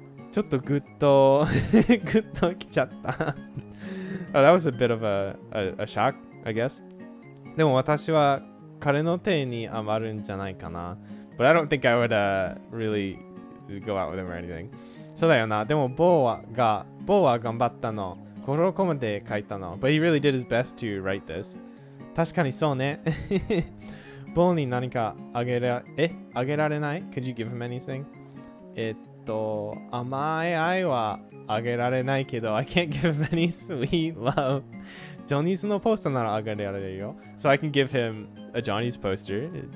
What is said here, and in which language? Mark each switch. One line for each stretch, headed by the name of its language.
Japanese: ちょっとグッときちゃった。
English: Oh, that was a bit of a shock, I guess.
Japanese: でも私は彼の手に余るんじゃないかな。
English: But I don't think I would really go out with him or anything.
Japanese: そうだよな。でもボーは頑張ったの。心を込めて書いたの。
English: But he really did his best to write this.
Japanese: 確かにそうね。ボーに何かあげられない？
English: Could you give him anything?
Japanese: 甘い愛はあげられないけど
English: I can't give him any sweet love.
Japanese: ジョニーズのポスターならあげられるよ。
English: So I can give him a Johnny's poster.